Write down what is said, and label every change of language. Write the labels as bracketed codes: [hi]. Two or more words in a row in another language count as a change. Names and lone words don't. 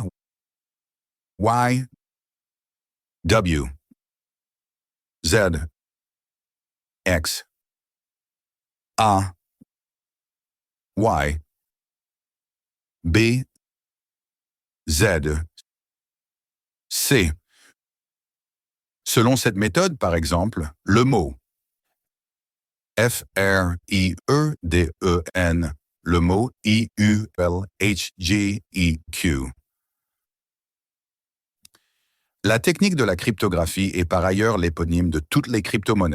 [fr] Y. W. Z. X. A. Y. B. Z. C. Selon cette méthode, par exemple, le mot F-R-I-E-D-E-N, le mot I-U-L-H-G-E-Q. La technique de la cryptographie est par ailleurs l'éponyme de toutes les crypto-monnaies.